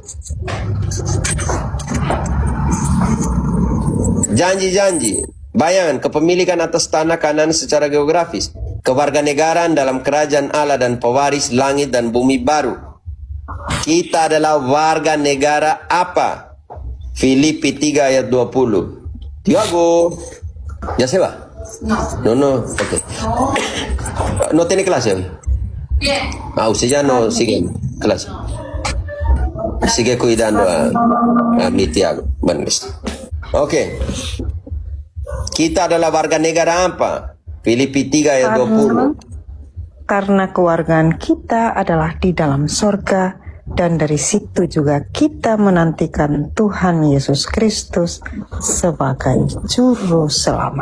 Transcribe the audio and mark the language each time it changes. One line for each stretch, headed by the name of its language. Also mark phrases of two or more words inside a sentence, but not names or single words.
Indonesian: Janji-janji, bayangan kepemilikan atas tanah Kanaan secara geografis, kewarganegaraan dalam kerajaan Allah dan pewaris langit dan bumi baru. Kita adalah warga negara apa? Filipi 3 ayat 20.
Spanish: Tiago, ya se va? No, ok. No tiene clase hoy. Usted ya no sigue clase. Sigue cuidando a mi Tiago. Bueno, listo.
Indonesian: Oke. Kita adalah warga negara apa? Filipi 3 ayat 20. Karena kewargaan kita adalah di dalam sorga, dan dari situ juga kita menantikan Tuhan Yesus Kristus sebagai juru selamat.